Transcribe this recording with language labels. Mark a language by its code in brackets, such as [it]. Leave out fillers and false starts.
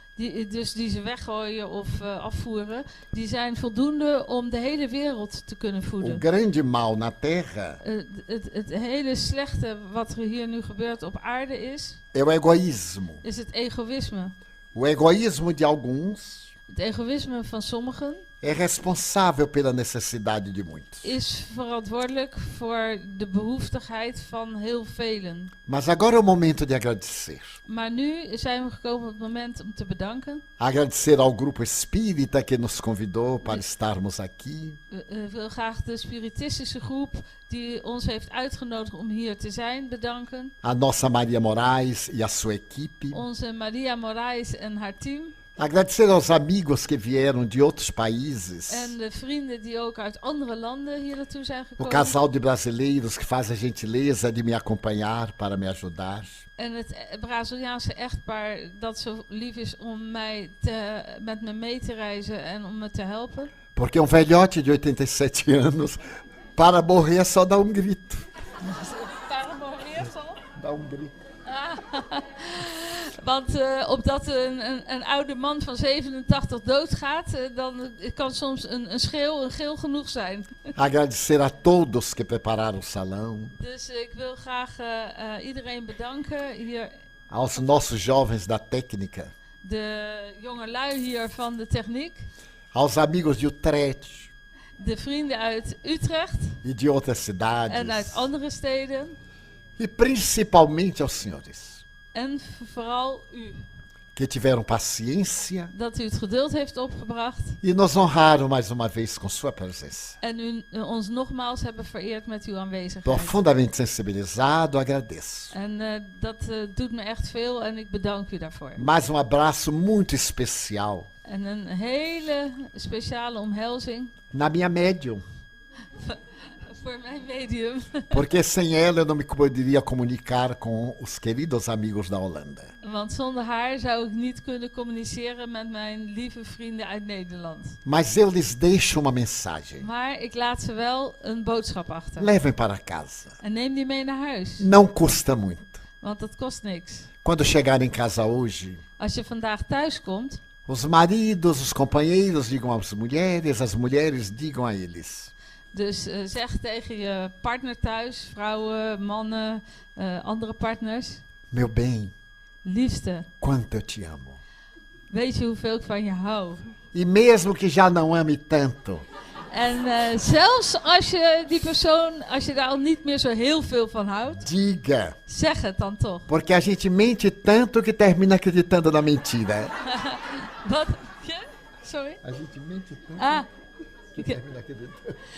[nl] die ze weggooien of afvoeren, die zijn voldoende om de hele wereld te kunnen [pt] O [nl] voeden. [pt] grande mal na Terra [nl] Het hele slechte wat er hier nu gebeurt op aarde [pt] é o egoísmo. [nl] is het egoïsme. [pt] O egoísmo de alguns [nl] Het egoïsme van sommigen [pt] é responsável pela necessidade de muitos. [nl] is verantwoordelijk voor de behoeftigheid van heel velen. [pt] Mas agora é o momento de agradecer. [nl] Maar nu zijn we gekomen op het moment om te bedanken. [pt] Agradecer ao grupo espírita que nos convidou para estarmos aqui. [nl] Ik wil graag de spiritistische groep die ons heeft uitgenodigd om hier te zijn bedanken. [pt] A nossa Maria Moraes e a sua equipe. [nl] Onze Maria Moraes en haar team. [pt] Agradecer aos amigos que vieram de outros países. [nl] En de vrienden die ook uit andere landen hier naartoe zijn [pt] O [nl] gekomen. [pt] casal de brasileiros que faz a gentileza de me acompanhar para me ajudar. [nl] En het Braziliaanse echtpaar dat zo lief is om met me mee te reizen en om me te helpen. [pt] Porque um velhote de 87 anos, para morrer só dá um grito. Para morrer [nl] zal? [pt] Dá um grito. [nl] Want opdat een oude man van 87 doodgaat, dan kan soms een gil genoeg zijn. [pt] Agradecer a todos que prepararam o salão. [nl] Dus ik wil graag iedereen bedanken hier. [pt] Aos nossos jovens da técnica. [nl] De jongelui hier van de techniek. [pt] Aos amigos de Utrecht. [nl] De vrienden uit Utrecht. [pt] E de outras cidades. [nl] En uit andere steden. [pt] E principalmente aos senhores. [nl] En vooral u. [pt] Que tiveram paciência. [nl] Dat u het geduld heeft opgebracht. [pt] E nos honraram mais uma vez com sua presença. [nl] En u ons nogmaals hebben vereerd met uw aanwezigheid. [pt] Profundamente sensibilizado, agradeço. [nl] En dat doet me echt veel en ik bedank u daarvoor. [pt] Mais abraço muito especial. [nl] En een hele speciale omhelzing. [pt] Na minha médium. [nl] voor mijn medium. [pt] Porque sem ela eu não me poderia comunicar com os queridos amigos da Holanda. [nl] Want zonder haar zou ik niet kunnen communiceren met mijn lieve vrienden uit Nederland. [pt] Mas eu lhes deixo uma mensagem. [nl] Maar ik laat ze wel een boodschap achter. [pt] Levem para casa. [nl] En neem die mee naar huis. [pt] Não custa muito. [nl] Want dat kost niks. [pt] Quando chegar em casa hoje, [nl] Als je vandaag thuis komt, [pt] os maridos, os companheiros digam às mulheres, as mulheres digam a eles. [nl] dus zeg tegen je partner thuis, vrouwen, mannen, andere partners. [pt] Meu bem, [nl] Liefste, [pt] quanto eu te amo. [nl] weet je hoeveel ik van je hou? [pt] E mesmo que já não ame tanto, [nl] En zelfs als je die persoon, als je daar al niet meer zo heel veel van houdt, [pt] diga. [nl] zeg het dan toch. [pt] Porque a gente mente tanto que termina acreditando na mentira. [nl] Wat? Sorry? [pt] A gente mente tanto Ah, que termina acreditando.